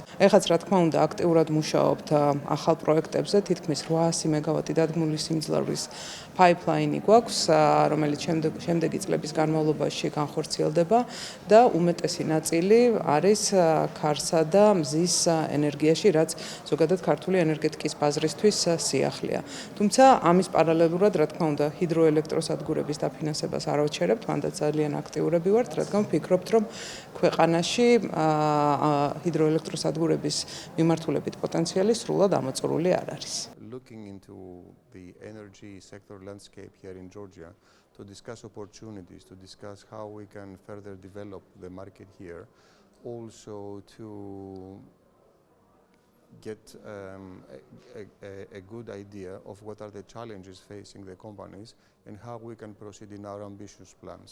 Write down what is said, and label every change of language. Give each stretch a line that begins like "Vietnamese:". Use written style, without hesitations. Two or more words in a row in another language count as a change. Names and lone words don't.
Georgian: ეხაც რა თქმა უნდა აქტიურად მუშაობთ ახალ პროექტებზე, თითქმის 800 მეგავატი დადგმული სიმძლავრის pipeline-ი გვაქვს, რომელიც შემდეგი წლების განმავლობაში განხორციელდება და უმეტესი ნაწილი არის ქარსა და მზის ენერგიაში, რაც ზოგადად ქართული ენერგეტიკის ბაზრისთვის სიახლეა. თუმცა ამის პარალელურად, რა თქმა უნდა, ჰიდროელექტროსადგურების დაფინანსებას არ ავჩერებთ, მანდაც ძალიან აქტიურები ვართ, რადგან ვფიქრობთ, რომ ქვეყანაში ჰიდროელექტროსადგურების მიმართულებით პოტენციალი სრულად ამოწურული არ არის.
English: Looking into the energy sector landscape here in Georgia to discuss opportunities, to discuss how we can further develop the market here, also to get a good idea of what are the challenges facing the companies and how we can proceed in our ambitious plans.